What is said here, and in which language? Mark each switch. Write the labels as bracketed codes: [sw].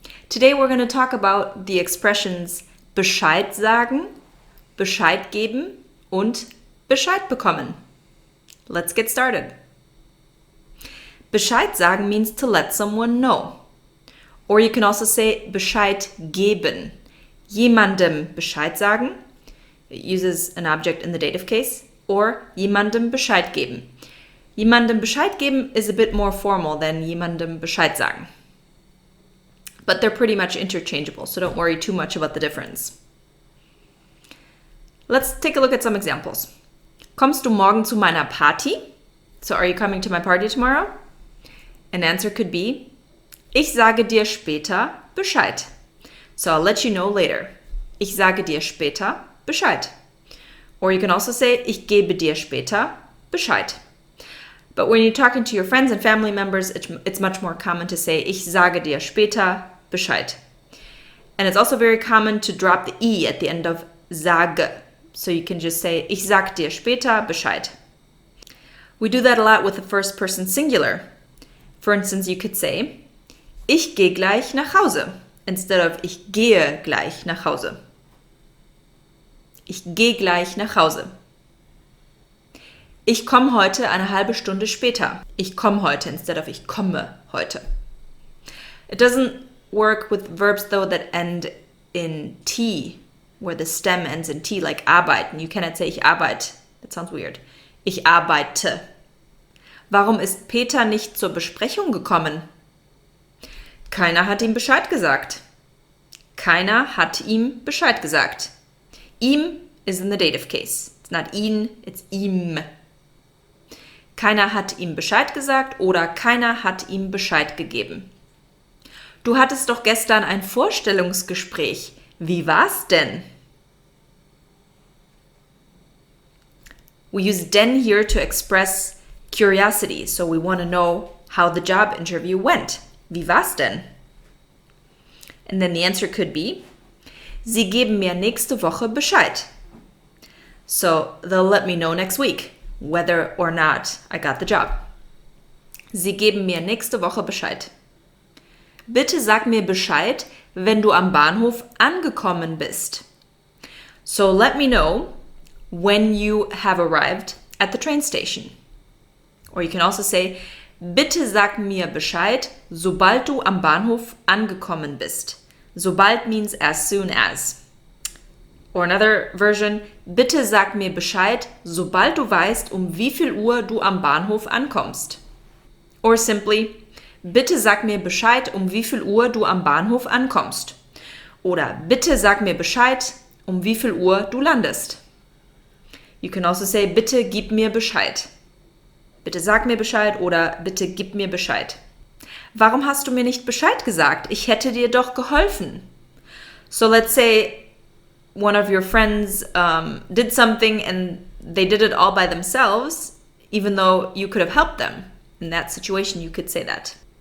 [en] Today we're going to talk about the expressions [de] Bescheid sagen, Bescheid geben und Bescheid bekommen. [en] Let's get started. [de] Bescheid sagen [en] means to let someone know. Or you can also say [de] Bescheid geben. Jemandem Bescheid sagen. [en] It uses an object in the dative case. Or [de] jemandem Bescheid geben. Jemandem Bescheid geben [en] is a bit more formal than [de] jemandem Bescheid sagen. [en] But they're pretty much interchangeable, so don't worry too much about the difference. Let's take a look at some examples. [de] Kommst du morgen zu meiner Party? [en] So are you coming to my party tomorrow? An answer could be, [de] ich sage dir später Bescheid. [en] So I'll let you know later. [de] Ich sage dir später Bescheid. [en] Or you can also say, [de] ich gebe dir später Bescheid. [en] But when you're talking to your friends and family members, it's much more common to say, [de] ich sage dir später Bescheid. [en] And it's also very common to drop the I at the end of sage. So you can just say, [de] ich sag dir später Bescheid. [en] We do that a lot with the first person singular. For instance, you could say, [de] ich gehe gleich nach Hause, [en] instead of ich gehe gleich nach Hause. [de] Ich gehe gleich nach Hause. Ich komme heute eine halbe Stunde später. Ich komme heute [en] instead of [de] ich komme heute. [en] It doesn't work with verbs though that end in T, where the stem ends in T, like arbeiten. You cannot say [de] ich arbeite. [en] That sounds weird. [de] Ich arbeite. Warum ist Peter nicht zur Besprechung gekommen? Keiner hat ihm Bescheid gesagt. Keiner hat ihm Bescheid gesagt. [en] Ihm is in the dative case. It's not ihn, it's ihm. [de] Keiner hat ihm Bescheid gesagt oder keiner hat ihm Bescheid gegeben. Du hattest doch gestern ein Vorstellungsgespräch. Wie war's denn? [en] We use denn here to express curiosity, so we want to know how the job interview went. [de] Wie war's denn? [en] And then the answer could be, [de] Sie geben mir nächste Woche Bescheid. [en] So they'll let me know next week whether or not I got the job. [de] Sie geben mir nächste Woche Bescheid. Bitte sag mir Bescheid, wenn du am Bahnhof angekommen bist. [en] So let me know when you have arrived at the train station. Or you can also say, [de] bitte sag mir Bescheid, sobald du am Bahnhof angekommen bist. Sobald [en] means as soon as. Or another version, [de] bitte sag mir Bescheid, sobald du weißt, wie viel Uhr du am Bahnhof ankommst. [en] Or simply, [de] bitte sag mir Bescheid, wie viel Uhr du am Bahnhof ankommst. Oder bitte sag mir Bescheid, wie viel Uhr du landest. [en] You can also say, [de] bitte gib mir Bescheid. Bitte sag mir Bescheid oder bitte gib mir Bescheid. Warum hast du mir nicht Bescheid gesagt? Ich hätte dir doch geholfen. [en] So let's say one of your friends did something and they did it all by themselves, even though you could have helped them. In that situation, you could say that.